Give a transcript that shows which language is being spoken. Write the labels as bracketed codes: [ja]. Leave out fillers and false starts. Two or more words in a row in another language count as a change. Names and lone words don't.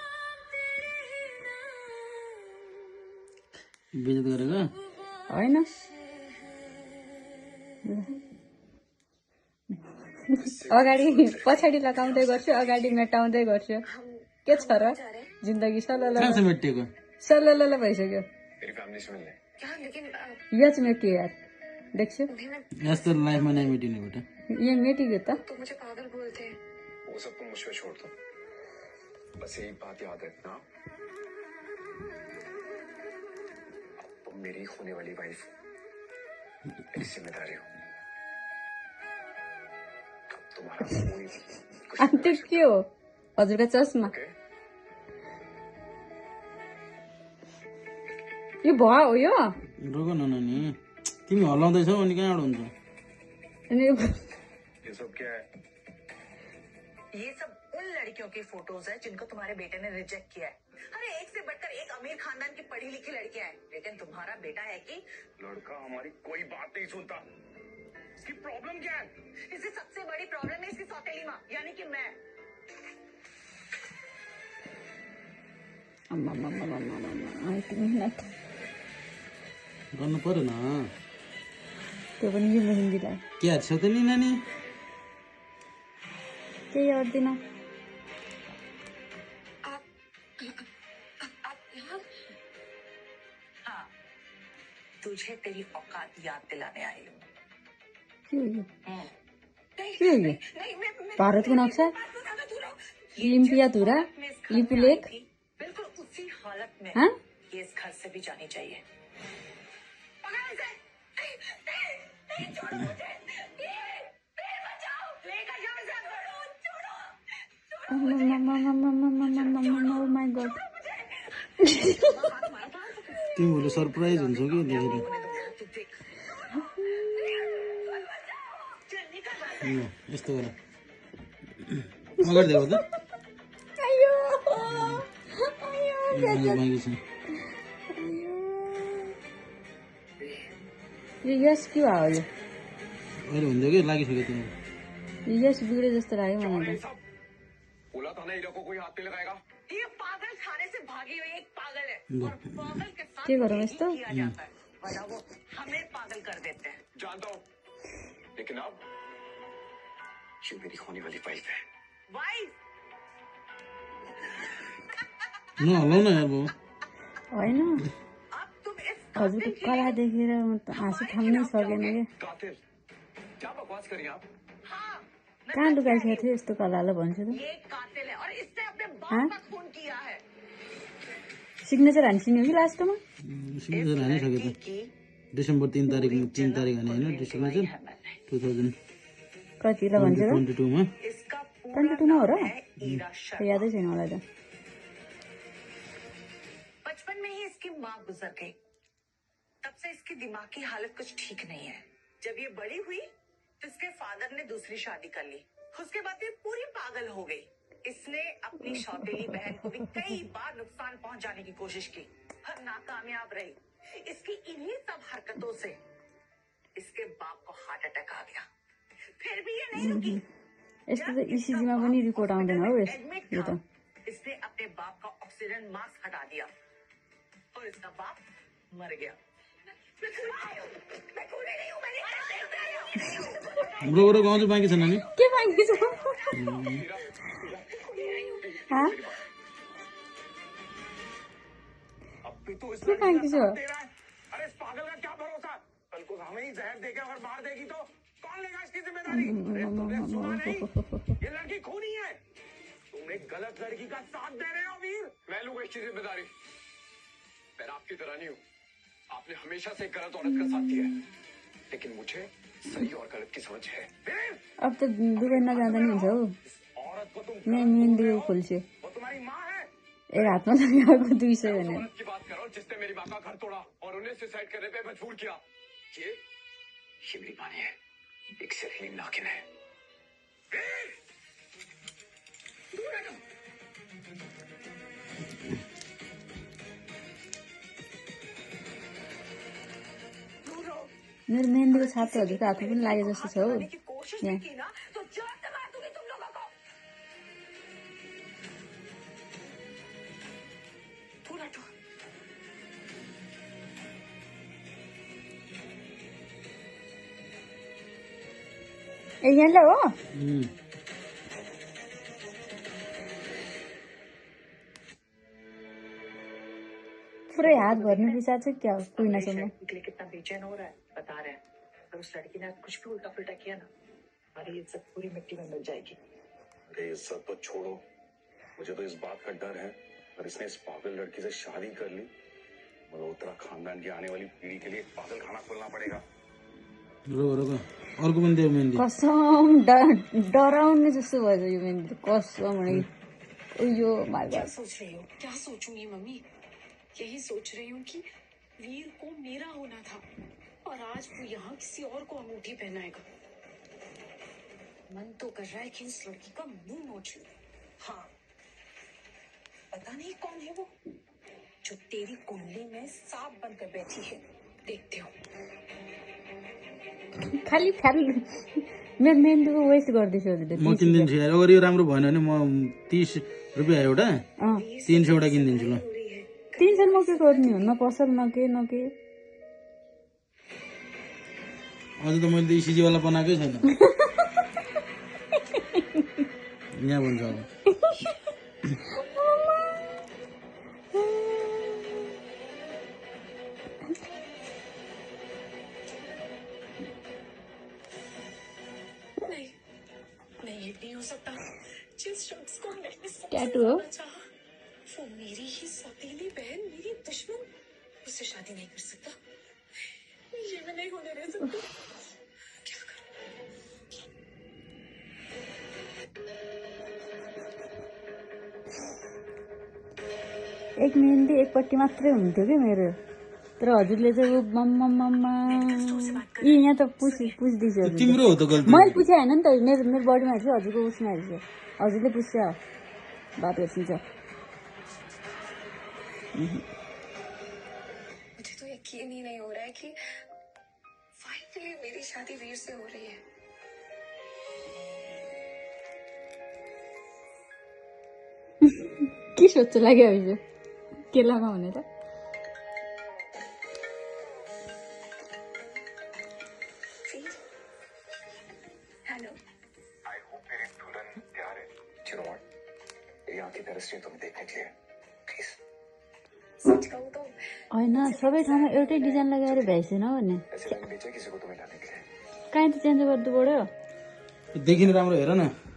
[ne] बेइज्जत गरेको होइन, अगाडि पछाडि लगाउँदै गर्छु, अगाडि मेटाउँदै गर्छु। के छ र जिन्दगी? कहाँ छ मेटिएको? सल्ल भइसक्यो। [hi] मेरी फैमिली से मिलने। [ne] यो चाहिँ मेटियो यार, देख्छु। यस्तो लाइफमा नै मेटिने बेटा। यहाँ मेटियो त। [hi] तो मुझे पागल बोलते हैं। वो सब तुम मुझ पे छोड़ दो, बस यही बात याद रखना, तुम मेरी होने वाली वाइफ मेरी जिम्मेदारी हो। तुम्हारा कोई कुछ [ne] अनि त्यो के हो हजुरको चस्मा? यो भुवा हो यो? रोग न नानी, तिमी हल्लाउँदैछौ अनि कहाँबाट हुन्छ? अनि [hi] ये सब क्या है? ये सब उन लड़कियों की फोटोज है जिनको तुम्हारे बेटे ने रिजेक्ट किया है। अरे एक से बढ़कर एक अमीर खानदान की पढ़ी लिखी लड़कियां हैं, लेकिन तुम्हारा बेटा है कि लड़का हमारी कोई बात नहीं सुनता। इसकी प्रॉब्लम क्या है? इसकी सबसे बड़ी प्रॉब्लम है इसकी सौतेली माँ, यानी कि मैं। [ne] गर्नु पर्यो न। त्यो पनि यो मेहन्दीलाई के हाल्छौ त नि नानी? केही गर्दिन। [hi] हाँ, तुझे तेरी औकात याद दिलाने आई हूँ। [ne] के हो यो? [hi] नहीं, [ne] के हो यो? [hi] नहीं, मैं [ne] भारतको नक्सा, [hi] ये [ne] लिम्पिया धुरा, [hi] मैं इस घर में [ne] लिपुलेख। [hi] आई थी, बिल्कुल उसी हालत में हाँ? ये इस घर से भी जानी चाहिए। पकड़ इसे! नहीं, नहीं, नहीं, छोड़ो मुझे! ये बचाओ! लेकर जाओ इसे! छोड़ो! [en] Oh my god. [ne] तिमी भोलि सरप्राइज हुन्छौ कि देखेर। यस्तो गर, अगाडि देऊ त। बाँकी छ। यो यस के भयो यो? अहिले भनिदियो कि लागिसक्यो तिमी। यो यस बिग्रे जस्तो लाग्यो मलाई त। [hi] बोला था ना हीरा को कोई हाथ नहीं लगाएगा। ये पागल खाने से भागी हुई एक पागल है और पागल के साथ के करूं यही इसको? किया जाता है, वरना वो हमें पागल कर देते हैं। जानता हूँ, लेकिन अब ये मेरी होने वाली वाइफ है। वाइफ [ne] नहल्लाउ न यार बाउ। होइन, [hi] अब तुम इस [ne] हजुरको कला देखेर म त हाँसु थाम्नै सकेन कि। [hi] कातिल, क्या बकवास करी आप? हाँ, मैं [ne] कहाँ लुकाइसकेको थियो यस्तो कलालाई भन्छु त। [hi] ये कातिल है और इसने अपने हाँ? बाप का खून किया है। [ne] सिग्नेचर हानिसिने हो कि लास्टमा? सिग्नेचर हानिसक्यो त। [hi] की [ne] डिसेम्बर 3 तारिख हाने होइन सिग्नेचर 2022 कतिलाई भन्छ र? मा। [hi] इसका [ne] 22 मा हो र? [hi] है ईरा शर्मा। [ne] यादै छैन मलाई त। [hi] बचपन में ही इसकी माँ गुजर गई, तब से इसकी दिमाग की हालत कुछ ठीक नहीं है। जब ये बड़ी हुई तो इसके फादर ने दूसरी शादी कर ली, उसके बाद ये पूरी पागल हो गई। इसने अपनी सौतेली बहन को भी कई बार नुकसान पहुंचाने की कोशिश की, पर नाकामयाब रही। इसकी इन्हीं सब हरकतों से इसके बाप को हार्ट अटैक आ गया। फिर भी ये नहीं रुकी। [ne] यस्तो त इसिजीमा पनि रिपोर्ट आउँदैन हो यो त। [hi] इसने अपने बाप का ऑक्सीजन मास्क हटा दिया और इसका बाप मर गया। मैं खूनी नहीं हूं, [ne] ब्रो ब्रो गाउँ चाहिँ बाँकी छ नानी। के बाँकी छ? [hi] हाँ? अब भी तो इस [ne] के बाँकी छ? [hi] दे रहा है। अरे इस पागल का क्या भरोसा, कल को हमें ही जहर देके अगर मार देगी तो कौन लेगा इसकी जिम्मेदारी? अरे तुमने सुना नहीं, ये लड़की खूनी है। तुम एक गलत लड़की का साथ दे रहे हो वीर। मैं लूंगा इसकी जिम्मेदारी। मैं आपकी तरह नहीं हूँ, आपने हमेशा से एक गलत औरत का साथ दिया है, लेकिन मुझे सही और गलत की समझ है। [ne] अब त दुबई नजाँदा नि हुन्छ हौ। [hi] औरत को तुम [ne] यहाँ मेहन्दी खोल्छु। [hi] वो तुम्हारी माँ है। [ne] एक हातमा लगाएको 200 भने। [hi] औरत की बात करो जिसने मेरी माँ का घर तोड़ा और उन्हें सुसाइड करने पे मजबूर किया। ये मेरी माँ है, एक जहरीली नागिन है। दूर हटो। [ne] मेरो मेहन्दीको छाप त हजुरको हातमा पनि लागे जस्तो छ हौ। [hi] की कोशिश [ne] यहाँ [hi] की ना तो जान से मार दूंगी तुम लोगों को। दूर हटो। [ne] ए यहाँलाई हो? पुरै हात भर्ने विचार चाहिँ क्या हो कुइनासम्म? [hi] निकले कितना बेचैन हो रहा है बता रहे हैं। अगर उस लड़की ने कुछ भी उल्टा पुल्टा किया ना, हमारी इज्जत पूरी मिट्टी में मिल जाएगी। अरे इज्जत तो छोड़ो, मुझे तो इस बात का डर है अगर इसने इस पागल लड़की से शादी कर ली, मल्होत्रा खानदान की आने वाली पीढ़ी के लिए एक पागल खाना खोलना पड़ेगा। [ne] रोको अर्को पनि देऊ मेहन्दी। कसम डराउने जस्तो भयो यो मेहन्दी कसम भने। [en] oh my [hi] क्या [en] गॉड। [hi] सोच रही हो? क्या सोचूंगी मम्मी? यही सोच रही हूँ कि वीर को मेरा होना था और आज वो यहाँ किसी और को अंगूठी पहनाएगा। मन तो कर रहा है कि इस लड़की का मुंह नोच लूं। हाँ, पता नहीं कौन है वो जो तेरी कुंडली में सांप बनकर बैठी है। देखते हो। [ne] खाली फ्याल मेरो मेहन्दीको वेस्ट गर्दैछु हजुरले। म किनिदिन्छु यार, अगर यो राम्रो भएन भने म 30 रुपियाँ एउटा 300 वटा किनिदिन्छु ल। 300 म के गर्ने हो? न पसल न के न के। अझ त मैले इसिजी वाला बनाएकै छैन। यहाँ भन्छ अब। [hi] नहीं नहीं, ये नहीं हो सकता। जिस शख्स को मैंने सबसे [ne] टैटू हो? [hi] ज्यादा चाहा, वो मेरी ही सौतेली बहन, मेरी दुश्मन, उससे शादी नहीं कर सकता। ये मैं नहीं होने दे सकती। क्या करूं? [ne] एक मेहन्दी एकपट्टि मात्रै हुन्थ्यो कि मेरो, तर हजुरले चाहिँ मम्मा यी यहाँ त पुछ्दैछु हजुर। तिम्रो हो त गल्ती। मैले पुछे होइन नि त, मेरो मेरो बडीमा हेर्छु, हजुरको उसमा हेर्छु। हजुरले पुछ्छ बात हेर्छिन्छ। [hi] मुझे तो यकीन ही नहीं हो रहा है कि फाइनली मेरी शादी वीर से हो रही है। [ne] के सोच्छ लाग्यो हजुर के लगाऊ भनेर? [hi] हेलो, आई होप मेरी दुल्हन प्यार है। [en] You know what? [hi] मेरी आंखें तरस रही हैं तुम्हें देखने के लिए। प्लीज। सच कहूँ तो [ne] होइन सबै ठाउँमा एउटै डिजाइन लगाएर भ्याइसेन भने [hi] ऐसे रंग बेचे किसी को तुम्हें लाने के लिए। [ne] कहीँ त चेन्ज गर्नु पऱ्यो। देखिन राम्रो हेर न।